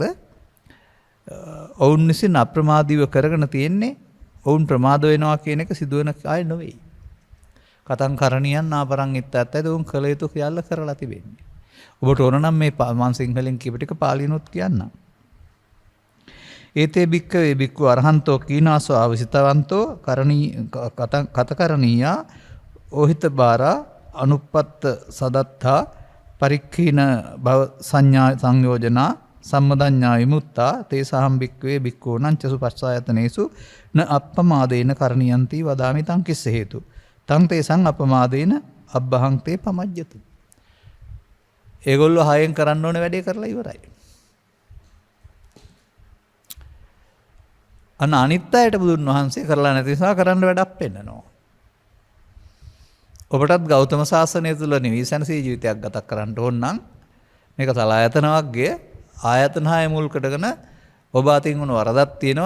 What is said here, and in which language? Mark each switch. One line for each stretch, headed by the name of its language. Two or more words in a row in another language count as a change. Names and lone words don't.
Sinhala: ඔවුන් විසින් අප්‍රමාදීව කරගෙන තියෙන්නේ ඔවුන් ප්‍රමාද වෙනවා කියන එක සිදුවන අය නෙවෙයි.
Pali: කතං කරණියන් නාපරං ඉත්තත්
Sinhala: ඔවුන් කළ යුතු කියලා කරලා තිබෙන්නේ. ඔබට ඕන නම් මේ මම සිංහලෙන් කියප ටික පාලිනුත් කියන්නම්.
Pali: ඒතේ භික්ඛවේ භික්ඛු අරහන්තෝ කීනාසෝ ආවසිතවන්තෝ කතකරණීයා ඕහිත බාරා අනුප්පත්ත සදත්තා පරික්ඛීන භව සංඥා සංයෝජනා සම්මදඤ්ඤා විමුක්තා තේසහම් භික්ඛවේ භික්ඛූණං චසු පස්සායතනේසු න අප්පමාදේන කරණියන්ති වදාමි තං කිස්ස හේතු තං තේසං අපමාදේන අබ්බහං තේ පමජ්ජතු.
Sinhala: ඒගොල්ලෝ හයෙන් කරන්න ඕනේ වැඩේ කරලා ඉවරයි. අනිත් අයට බුදුන් වහන්සේ කරලා නැති නිසා කරන්න වැඩක් පෙන්නනවා. ඔබටත් ගෞතම සාසනය තුළ නිවිසනසී ජීවිතයක් ගත කරන්න ඕන නම් මේක සලායතන වර්ගයේ ආයතන 6 මුල් කොටගෙන ඔබ අතින් වුණ වරදක් තියෙනවා.